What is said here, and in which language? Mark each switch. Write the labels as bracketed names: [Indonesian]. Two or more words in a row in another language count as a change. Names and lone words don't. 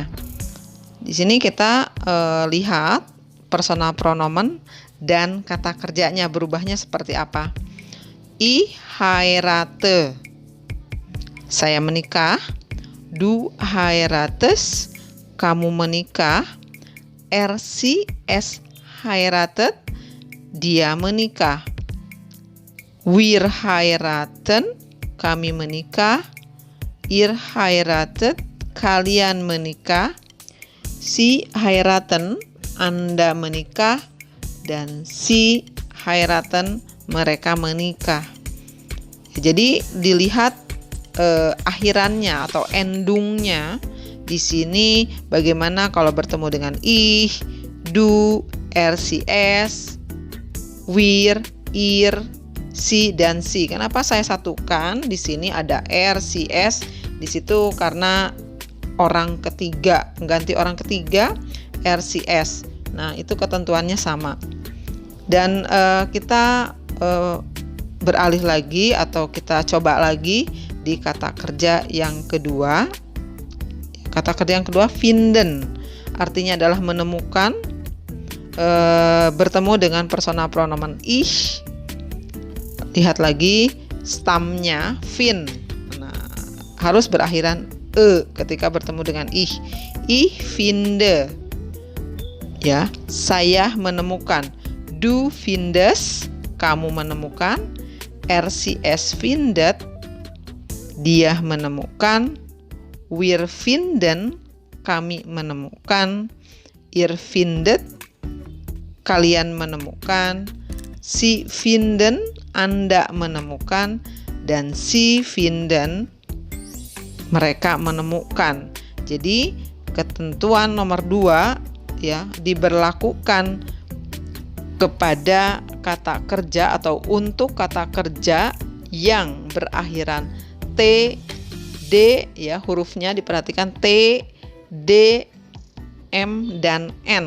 [Indonesian] Di sini kita lihat [German] personal pronomen [Indonesian] dan kata kerjanya berubahnya seperti apa. [German] I heirate, [Indonesian] saya menikah. [German] Du heirates, [Indonesian] kamu menikah. [German] RCS heiratet, [Indonesian] dia menikah. [German] Wir heiraten, [Indonesian] kami menikah. [German] Ihr heiratet, [Indonesian] kalian menikah. [German] Sie heiraten, [Indonesian] Anda menikah. [German] Dan sie heiraten, [Indonesian] mereka menikah. Jadi dilihat akhirannya atau endungnya. Di sini bagaimana kalau bertemu dengan [German] ich, du, RCS, wir, ir, si dan si. [Indonesian] Kenapa saya satukan? Di sini ada RCS, di situ karena orang ketiga, mengganti orang ketiga, RCS. Nah, itu ketentuannya sama. Dan kita beralih lagi atau kita coba lagi di kata kerja yang kedua. Kata kerja yang kedua, finden, artinya adalah menemukan, bertemu dengan [German] personal pronomen [Indonesian] ich. Lihat lagi stamnya fin. Nah, harus berakhiran e ketika bertemu dengan ich. [German] Ich finde. [Indonesian] Ya, saya menemukan. [German] Du findest, [Indonesian] kamu menemukan. [German] RCS findet, [Indonesian] dia menemukan. [German] Wir finden, [Indonesian] kami menemukan. [German] Ihr findet, [Indonesian] kalian menemukan. [German] Sie finden, [Indonesian] Anda menemukan. [German] Dan sie finden, [Indonesian] mereka menemukan. Jadi ketentuan nomor 2 ya diberlakukan kepada kata kerja atau untuk kata kerja yang berakhiran T, D, ya hurufnya diperhatikan T, D, M, dan N.